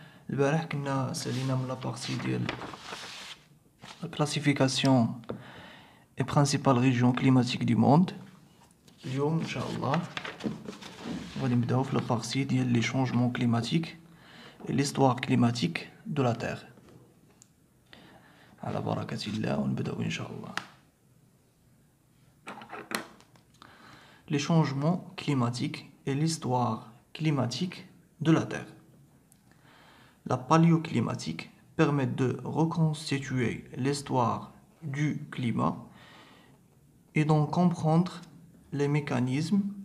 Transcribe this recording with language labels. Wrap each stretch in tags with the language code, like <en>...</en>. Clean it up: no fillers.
<ar>البارح كنا سالينا من لابارتي ديال</ar> <fr>la classification et principales régions climatiques du monde.</fr> <ar>اليوم ان شاء الله غادي نبداو في لابارتي ديال لي</ar> <fr>changements climatiques et l'histoire climatique de la Terre.</fr> <ar>على بركة الله ونبداو ان شاء الله.</ar> <fr>Les changements climatiques et l'histoire climatique de la Terre. La paléoclimatique permet de reconstituer l'histoire du climat et d'en comprendre les mécanismes.</fr>